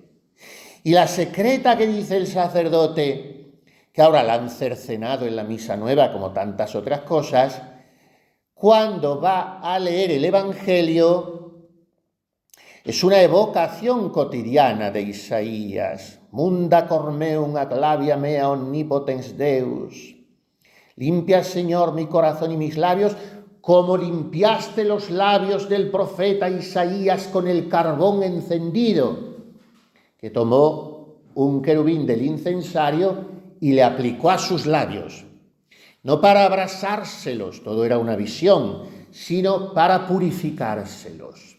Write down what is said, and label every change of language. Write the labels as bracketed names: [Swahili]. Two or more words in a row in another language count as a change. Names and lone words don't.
[Spanish] Y la secreta que dice el sacerdote, que ahora la han cercenado en la Misa Nueva, como tantas otras cosas, cuando va a leer el Evangelio, es una evocación cotidiana de Isaías. [Latin] Munda cor meum ad labia mea omnipotens Deus. [Spanish] Limpia, Señor, mi corazón y mis labios, como limpiaste los labios del profeta Isaías con el carbón encendido, que tomó un querubín del incensario y le aplicó a sus labios, no para abrasárselos, todo era una visión, sino para purificárselos.